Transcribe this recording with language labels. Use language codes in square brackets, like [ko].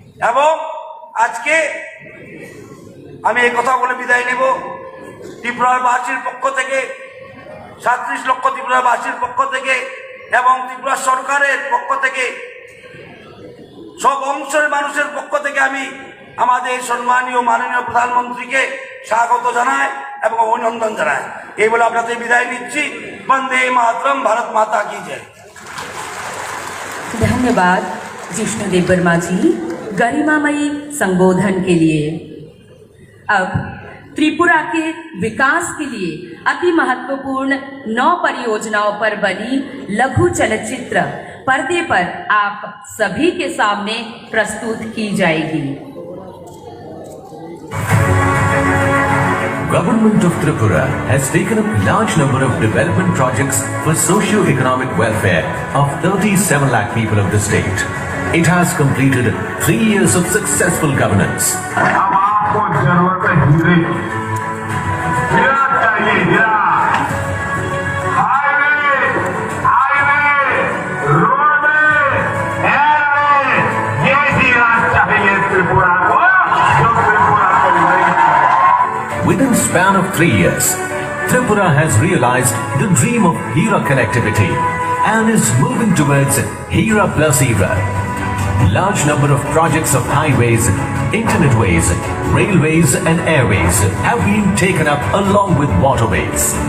[bn] এবং আজকে আমি এই কথা বলে বিদায় নেব, ত্রিপুরাবাসীর পক্ষ থেকে 37 লক্ষ ত্রিপুরাবাসীর পক্ষ থেকে এবং ত্রিপুরা সরকারের পক্ষ থেকে, সব অংশের মানুষের পক্ষ থেকে আমি আমাদের সম্মানীয় মাননীয় প্রধানমন্ত্রীকে স্বাগত জানাই এবং অভিনন্দন জানাই। এই বলে আপনাদের বিদায় নিচ্ছি। [hi] বন্দে মাতরম, भारत माता की जय। धन्यवाद जिष्णुदेव वर्मा जी गरिमामयी संबोधन के लिए। अब त्रिपुरा के विकास के लिए अति महत्वपूर्ण 9 परियोजनाओं पर बनी लघु चलचित्र पर्दे पर आप सभी के सामने प्रस्तुत की जाएगी। [en] Government of Tripura has taken up large number of development projects for socio-economic welfare of 37 lakh people of the state. It has completed 3 years of successful governance. [hi] अब आपको जरूरत है हीरे की, हीरा चाहिए, हीरा। हाईवे, रोडवे, एयरवे, ये हीरा चाहिए त्रिपुरा को, जो त्रिपुरा को नहीं। [en] Within span of 3 years, Tripura has realized the dream of Hira connectivity and is moving towards Hira plus Era. Large number of projects of highways, internetways, railways and airways have been taken up along with waterways.